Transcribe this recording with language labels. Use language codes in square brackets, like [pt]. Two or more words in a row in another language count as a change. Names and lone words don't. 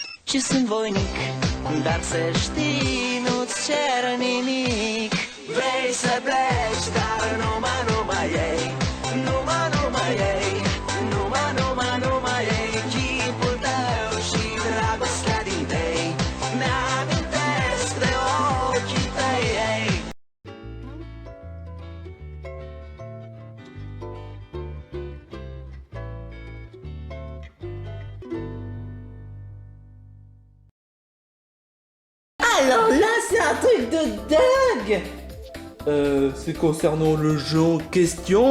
[ro] și sunt voinic, dar să știi, nu-ți cer nimic. Vrei să pleci, dar numai ei, numai ei, numai ei, chipul tău și dragostea din tei, mi-amintesc de ochii tăi, ei. [fr] Alors là, c'est un truc de dingue! C'est concernant le jeu en question.